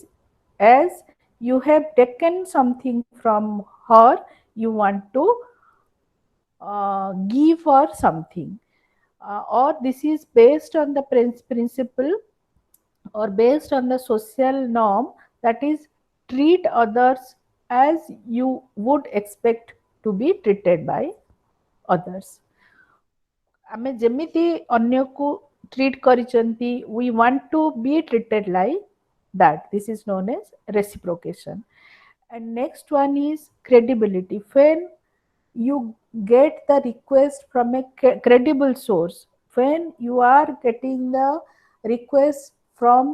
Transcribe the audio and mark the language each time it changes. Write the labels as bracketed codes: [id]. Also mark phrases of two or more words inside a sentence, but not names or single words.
[en] As you have taken something from her, you want to give her something, or this is based on the principle or based on the social norm, that is treat others as you would expect to be treated by others. [or] ଆମେ ଯେମିତି ଅନ୍ୟକୁ ଟ୍ରିଟ୍ କରିଛନ୍ତି, [en] we want to be treated like that. This is known as reciprocation. And next one is credibility. When you get the request from a credible source, when you are getting the request from